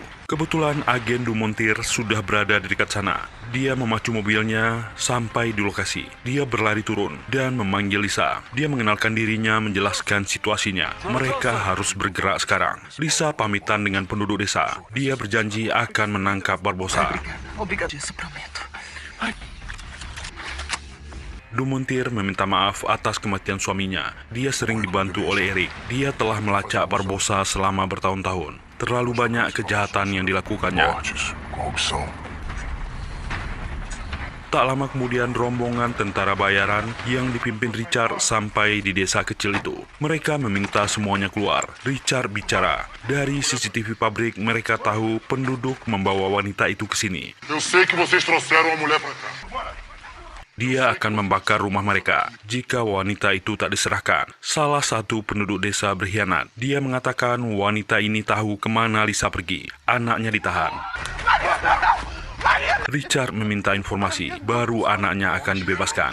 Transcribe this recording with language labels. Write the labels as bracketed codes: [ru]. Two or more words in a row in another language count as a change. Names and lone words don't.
[id] Kebetulan agen Dumontir sudah berada di dekat sana. Dia memacu mobilnya sampai di lokasi. Dia berlari turun dan memanggil Lisa. Dia mengenalkan dirinya, menjelaskan situasinya. Mereka harus bergerak sekarang. Lisa pamitan dengan penduduk desa. Dia berjanji akan menangkap Barbosa. [pt] Obrigado, isso prometo. [id] Dumontir meminta maaf atas kematian suaminya. Dia sering dibantu oleh Eric. Dia telah melacak Barbosa selama bertahun-tahun. Terlalu banyak kejahatan yang dilakukannya. [pt] Mortes, corrupção. [id] Tak lama kemudian rombongan tentara bayaran yang dipimpin Richard sampai di desa kecil itu. Mereka meminta semuanya keluar. Richard bicara. Dari CCTV pabrik mereka tahu penduduk membawa wanita itu ke sini. [pt] Eu sei que vocês trouxeram a mulher pra cá. [id] Dia akan membakar rumah mereka jika wanita itu tak diserahkan. Salah satu penduduk desa berkhianat. Dia mengatakan wanita ini tahu kemana Lisa pergi. Anaknya ditahan. Richard meminta informasi, baru anaknya akan dibebaskan.